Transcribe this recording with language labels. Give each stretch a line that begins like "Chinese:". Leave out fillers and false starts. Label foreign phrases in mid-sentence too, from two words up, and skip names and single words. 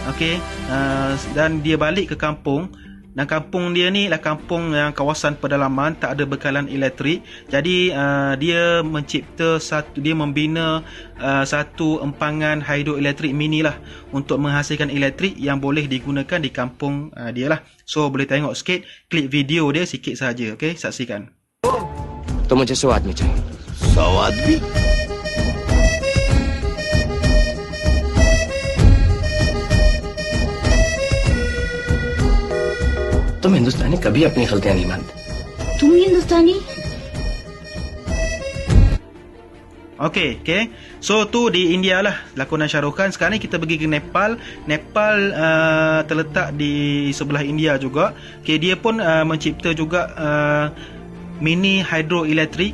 Malay: Okey, dan dia balik ke kampung. Dan kampung dia ni lah kampung yang kawasan pedalaman, tak ada bekalan elektrik. Jadi dia membina satu empangan hidroelektrik mini lah untuk menghasilkan elektrik yang boleh digunakan di kampung dia lah. So boleh tengok sikit klip video dia sikit saja. Okey, saksikan.
Hindi: तो मुझे सौ आदमी चाहिए। 100 आदमी? तुम हिंदुस्तानी कभी अपनी गलतियां नहीं मानते। तुम हिंदुस्तानी?
Malay: Okey. So tu di India lah lakonan Shah Rukh Khan. Sekarang ni kita pergi ke Nepal. Nepal terletak di sebelah India juga. Okey, dia pun mencipta juga mini hidroelektrik.